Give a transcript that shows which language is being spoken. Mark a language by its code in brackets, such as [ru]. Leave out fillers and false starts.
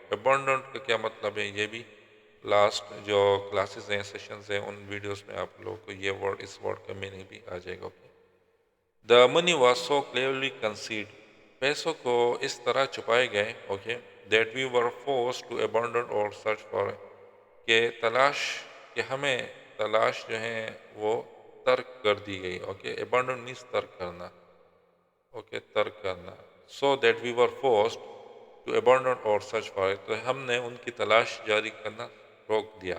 [ur] abandon کا کیا مطلب ہے؟ یہ بھی لاسٹ جو کلاسز ہیں سیشنز ہیں ان ویڈیوز میں آپ لوگوں کو یہ ورڈ اس ورڈ کا میننگ بھی آ جائے گا. [en] okay, the money was so cleverly concealed [ur] پیسوں کو اس طرح چھپائے گئے. [en] okay, that we were forced to abandon اور search for [ur] کہ ہمیں تلاش جو ہے وہ ترک کر دی گئی. اوکے, [en] abandon means [ur] ترک کرنا. اوکے, ترک کرنا. [en] so that we were forced to abandon اور search for [ur] تو ہم نے ان کی تلاش جاری کرنا روک دیا.